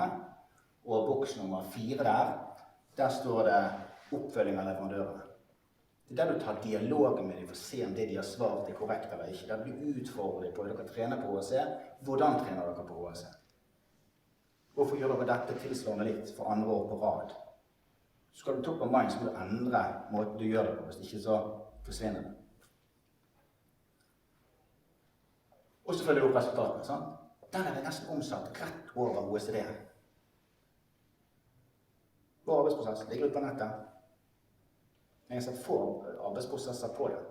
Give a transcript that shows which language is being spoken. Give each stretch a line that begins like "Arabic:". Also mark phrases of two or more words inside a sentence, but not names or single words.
Norwegian: Og boks nummer 4 der står det oppfølging av leverandørene. Det er der du tar dialogen med dem for å se om det de har svart er korrekt eller ikke. Der du utfordrer på, dere trener på HSE, hvordan trener dere på HSE? Hvorfor gjør dere dette tilsvarende litt for andre år på rad? Så skal du
English: top of mind,
Norwegian: så må du endre måten du gjør det på, hvis ikke så forsvinner det. Og så følger du opp resultatene, sant? Den er det nesten omsatt rett over OECD. Vår arbeidsprosess ligger ut på nettet. Jeg har sett få arbeidsprosesser på det.